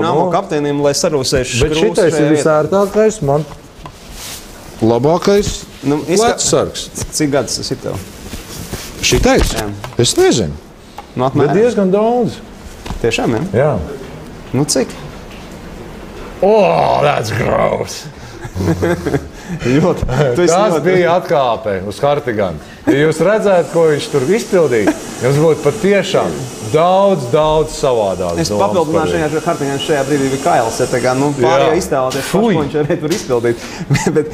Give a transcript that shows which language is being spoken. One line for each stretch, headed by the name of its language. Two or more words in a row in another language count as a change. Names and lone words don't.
Latvian: Dinamo kapteinim, lai sarūsējuši skrūvs. Bet šitais ir visērtākais, man labākais plecu sargs. Cik gadus tas ir tev? Šitais? Es nezinu. Bet diezgan daudz. Tiešām, jā? Nu, cik?
English: Oh, that's gross!
Latvian: Tas bija atkāpe uz Hartiganu. Ja jūs redzētu, ko viņš tur izpildīja, jums būtu patiešām daudz savādāk. Es papildināšu, ka Hartigans šajā brīdī bija Kails. Pārējā iztēloties pašu, ko viņš varēja tur izpildīt.